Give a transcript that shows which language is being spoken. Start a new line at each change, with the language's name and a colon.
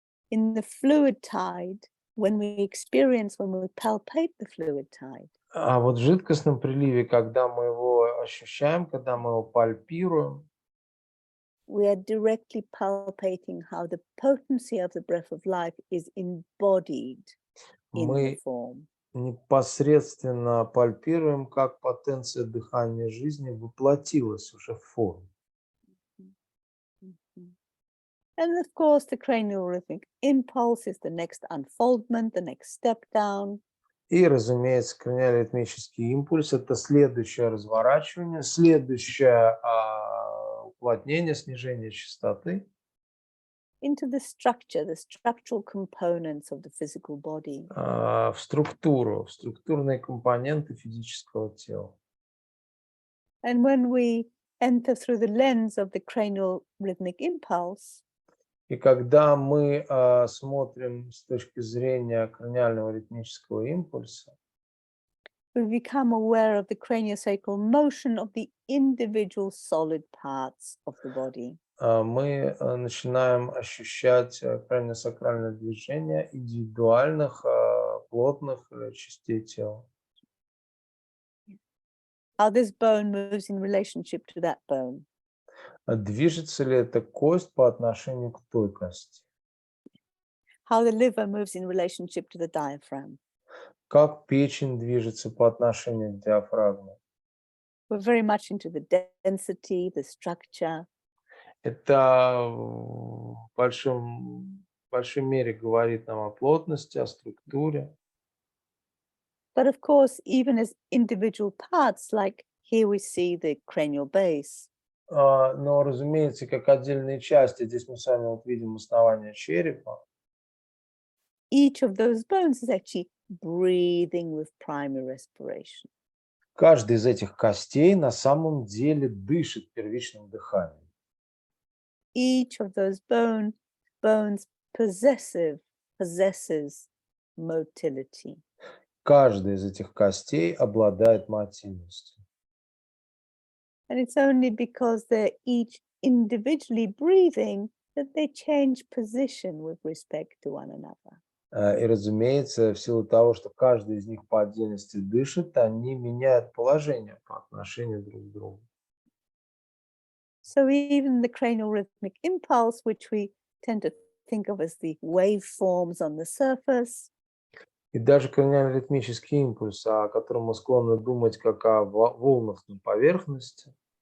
English: In the fluid tide, when we palpate the fluid tide,
Russian: А вот в жидкостном приливе, когда мы его ощущаем, когда мы его пальпируем,
English: we are directly palpating how the potency of the breath of life is embodied in the
Russian: мы
English: form.
Russian: непосредственно пальпируем, как потенция дыхания жизни воплотилась уже в форме.
English: And of course, the cranial rhythmic impulse is the next unfoldment, the next step down.
Russian: И, разумеется, краниоритмический импульс – это следующее разворачивание, следующее уплотнение, снижение частоты
English: Into the structural components of the physical body.
Russian: В структурные компоненты физического тела.
English: And when we enter through the lens of the cranial rhythmic impulse,
Russian: И когда мы смотрим с точки зрения краниального ритмического импульса,
English: we become aware of the craniosacral motion of the individual solid parts of the body.
Russian: Мы начинаем ощущать краниосакральное движение индивидуальных плотных частей тела.
English: How this bone moves in relationship to that bone.
Russian: Движется ли эта кость по отношению к той кости?
English: How the liver moves in relationship to the diaphragm.
Russian: Как печень движется по отношению к диафрагме?
English: We're very much into the density, the structure.
Russian: Это в большой мере говорит нам о плотности, о структуре.
English: But of course, even as individual parts, like here we see the cranial base.
Russian: Но, разумеется, как отдельные части, здесь мы с вами вот видим основание черепа.
English: Each of those bones is actually breathing with primary respiration.
Russian: Каждый из этих костей на самом деле дышит первичным дыханием.
English: Each of those bones possesses motility.
Russian: Каждый из этих костей обладает мотильностью.
English: And it's only because they're each individually breathing that they change position with respect to one another.
Russian: И, разумеется, в силу того, что каждый из них по отдельности дышит, они меняют положение по отношению друг к другу.
English: So even the cranial rhythmic impulse, which we tend to think of as the waveforms on the surface,
Russian: И даже краниально-ритмический импульс, о котором мы склонны думать как о волнах на поверхности,